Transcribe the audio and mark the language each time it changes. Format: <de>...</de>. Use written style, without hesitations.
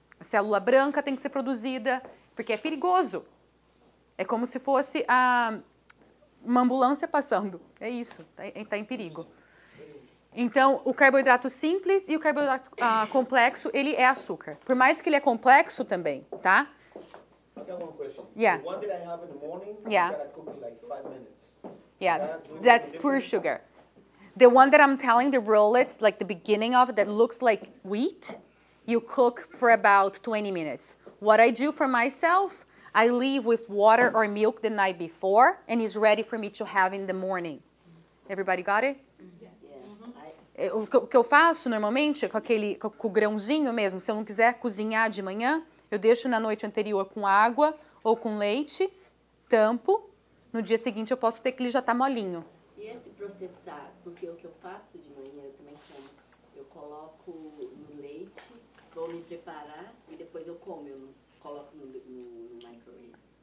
<pt>A célula branca tem que ser produzida, porque é perigoso. É como se fosse uma ambulância passando. É isso, está em perigo. Então, o carboidrato simples e o carboidrato complexo, ele é açúcar. Por mais que ele é complexo também, tá?</pt> <en>I got one question. Yeah. The one that I have in the morning, Yeah. I gotta cook in like 5 minutes. Yeah, that's pure sugar. The one that I'm telling, the rollets, like the beginning of it, that looks like wheat, you cook for about 20 minutes. What I do for myself, I leave with water or milk the night before, and it's ready for me to have in the morning. Everybody got it?</en> <pt>O que eu faço normalmente, com o grãozinho mesmo, se eu não quiser cozinhar de manhã, eu deixo na noite anterior com água ou com leite, tampo, no dia seguinte eu posso ter que ele já tá molinho. E esse processado, porque o que eu faço de manhã, eu também como, eu coloco no leite, vou me preparar e depois eu como, eu não coloco no microwave.</pt>